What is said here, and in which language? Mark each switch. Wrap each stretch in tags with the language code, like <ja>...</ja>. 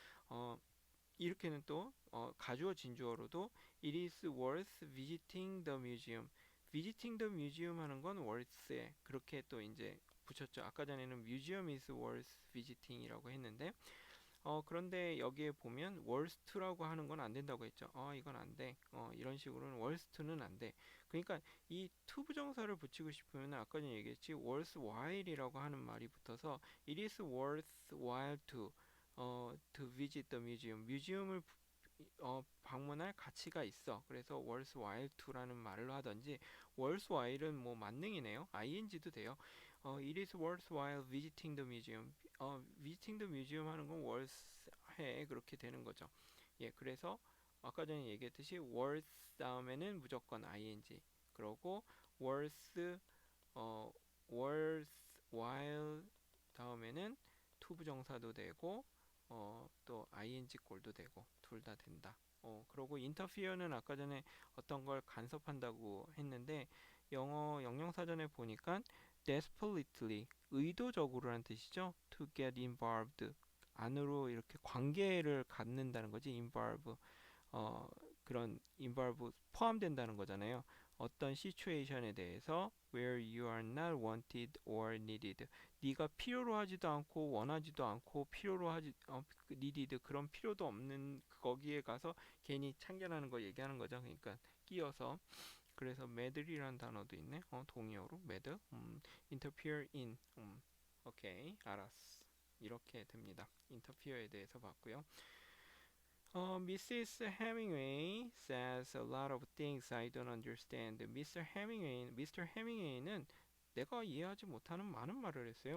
<ko>어, 이렇게는 또 가주어 진주어로도</ko> <en>It is worth visiting the museum.</en> <ko>visiting the museum 하는 건 worth에 그렇게 또 이제 붙였죠. 아까 전에는 museum is worth visiting이라고 했는데 그런데 여기에 보면 worst라고 하는 건 안 된다고 했죠. 이건 안 돼. 이런 식으로는 worst는 안 돼. 그러니까 이 to 부정사를 붙이고 싶으면 아까 전에 얘기했지 worthwhile이라고 하는 말이 붙어서</ko> <en>it is worthwhile to visit the museum.</en> <ko>뮤지엄을 방문할 가치가 있어. 그래서 worthwhile to라는 말을 하든지 worthwhile은 뭐 만능이네요. ing도 돼요.</ko> <en>it is worthwhile visiting the museum.</en> <ko>visiting the museum 하는 건 worth 해 그렇게 되는 거죠. 예, 그래서 아까 전에 얘기했듯이 worth 다음에는 무조건 ing. 그러고 worth 어 worthwhile 다음에는 to 부정사도 되고 또 ing 꼴도 되고 둘 다 된다. 그러고 interfere는 아까 전에 어떤 걸 간섭한다고 했는데 영어 영영사전에 보니까 desperately 의도적으로란 뜻이죠. to get involved 안으로 이렇게 관계를 갖는다는 거지. involve 어, 그런 involve 포함된다는 거잖아요. 어떤 시츄에이션에 대해서</ko> <en>where you are not wanted or needed.</en> <ko>네가 필요로 하지도 않고 원하지도 않고 필요로 하지 needed 그런 필요도 없는 거기에 가서 괜히 참견하는 거 얘기하는 거죠. 그러니까 끼어서 그래서 madly라는 단어도 있네. 동의어로 mad. interfere in. 오케이, 알았어. 이렇게 됩니다. interfere에 대해서 봤고요.</ko> <en>Mrs. Hemingway says a lot of things I don't understand. Mr.</en> <ko>Hemingway는 내가 이해하지 못하는 많은 말을 했어요.</ko>